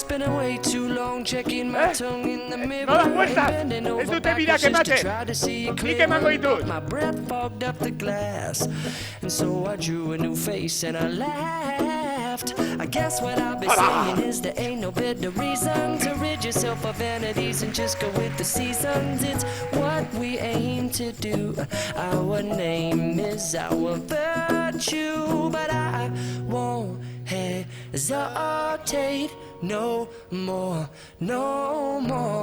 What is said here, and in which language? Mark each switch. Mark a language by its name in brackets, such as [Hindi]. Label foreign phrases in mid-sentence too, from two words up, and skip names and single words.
[English] way too long, checking my tongue in the mirror. [Spanish] No das [English] and [Spanish] vueltas. [English] bending [Basque] Ez [English] over [Basque] dute birak [English] backwards just to [Basque] ematen. [English] try to see it [Basque] Nik [English] clearer. [Basque] emango ditut. [English] My breath fogged up the glass, and so I drew a new face and I laughed. I guess what I've been saying is there ain't no better reason to rid yourself of vanities and just go with the seasons. It's what we aim to do. Our name is our virtue, but I won't hesitate no more, no more.